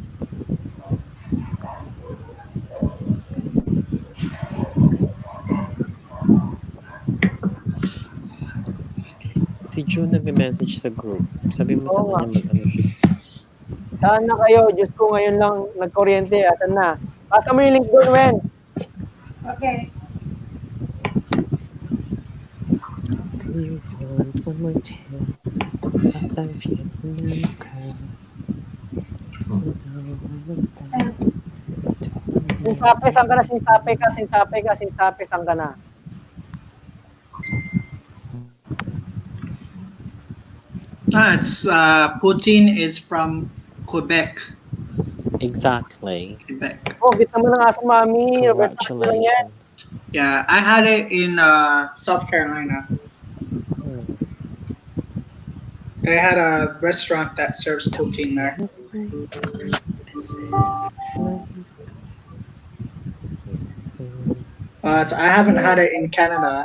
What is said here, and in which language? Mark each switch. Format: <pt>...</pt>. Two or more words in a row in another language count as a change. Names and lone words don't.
<tl>Si June nag-message sa group. Sabi mo sa kanya mag-ano siya. Saan na kayo? Diyos ko, ngayon lang nagkuryente. Asan na? Pasa mo yung link doon, Wen.</tl> <en>Okay. Do you want one more time? Sometimes you can.</en> <tl>Sinsape, saan ka na? Sinsape, saan ka na?</tl> <en>It's Putin is from Quebec. Exactly. Quebec.</en> <tl>Oh, kita mo na nga sa mami.</tl> <en>Congratulations. Yeah, I had it in South Carolina. They had a restaurant that serves poutine there. But I haven't had it in Canada.</en>